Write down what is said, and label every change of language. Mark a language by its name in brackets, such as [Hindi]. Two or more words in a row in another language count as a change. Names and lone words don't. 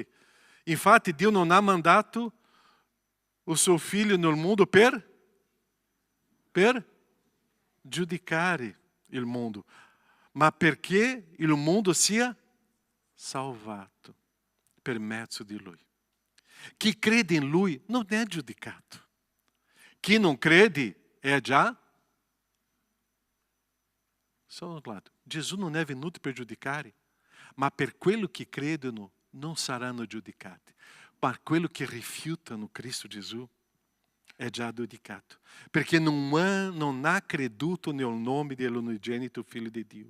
[Italian] Infatti Dio non ha mandato il suo Figlio nel mondo per giudicare il mondo, ma perché il mondo sia salvato per mezzo di Lui. Chi crede in Lui non è giudicato. Chi non crede è già. [Portuguese] Só um lado. [Italian] Gesù non è venuto per giudicare, ma per quello che credono non saranno giudicati. ma quello che rifiutano Cristo Gesù è già giudicato, perché non ha creduto nel nome dell'unigenito Figlio di Dio.